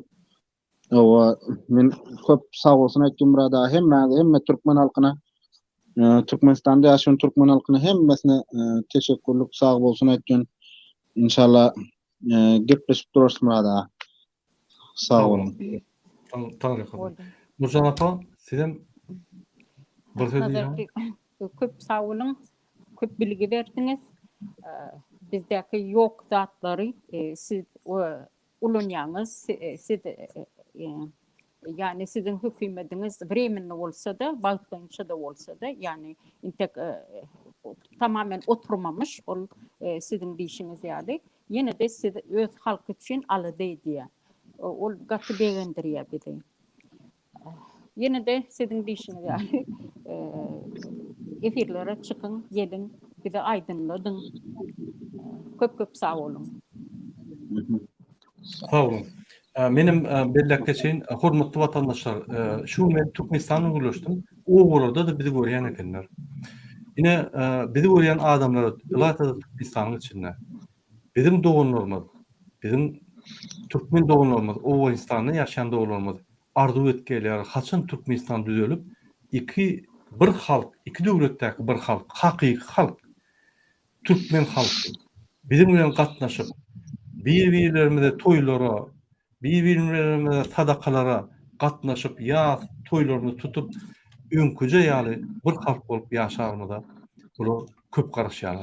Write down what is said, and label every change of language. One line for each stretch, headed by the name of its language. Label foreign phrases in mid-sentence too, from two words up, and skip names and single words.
Turkmen: Men köp sag bolsun aýtdym burada hemme türkmen halkyna Türkmenistanda ýaşaýan türkmen halkyna hemmesine teşekkürlik sag bolsun aýtdym. İnşallah gepleşip durarsyň burada. Sag bolun. Nurcan apa, sizem bir söz diýeň. Köp sag bolun, köp bilgi berdiňiz. Bizdeki yok zatlary siz ulunýaňyz, siz yani sizin hükümetiniz временно bolsa da, balkınça da bolsa da, yani tamamen oturmamış ol sizin diýişiňiz ýaly. Yine de siz öz halk üçin alydy diýär. Ol gaty begendirýär bizi. Yine de sizin diýişiňiz ýaly efirlere çykyn, gelin, bizi aydınladyň.
Turkish: Köp sağ olun. Sağ olun.
Turkmen: Menim bellek geçen hormatly watandaşlar, şu men Türkmenistanyň gürleşdim. O burada da bizi görýän ekenler. Ine bizi görýän adamlar ýa-da Türkmenistanyň içinde. Bizim doganlarymyz, bizim Türkmen doganlarymyz, Awganistanda ýaşaýan doganlarymyz arzu etgelýär. Haçan Türkmenistan düzelip iki halk, iki döwletdäki bir halk, hakyky halk, Türkmen halky bizim bilen gatnaşyp bir-birlerimize toýlara, bir-birlerimize sadakalara gatnaşyp ýa toýlaryny tutup öňküje ýaly bir halk bolup ýaşarmyda bu köp garaşýarlar.